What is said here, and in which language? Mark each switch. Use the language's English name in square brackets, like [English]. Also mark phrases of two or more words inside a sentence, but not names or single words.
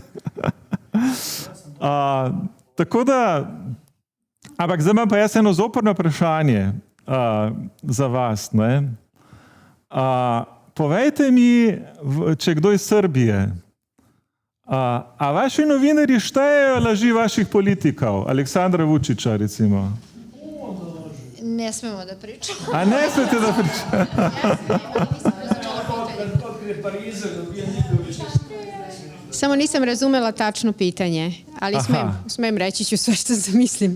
[Slovenian] Tako da, ampak zdaj imam pa jaz eno zoprno vprašanje za vas. Ne? Povejte mi, če kdo iz Srbije, a vaši novinarji štejejo laži vaših politikov? Aleksandra Vučića, recimo. [Serbian] Ne smemo da pričamo. [Slovenian] A ne smete [Serbian] da pričamo? Samo nisam razumela tačno pitanje, ali smem reći ću sve što zamislim.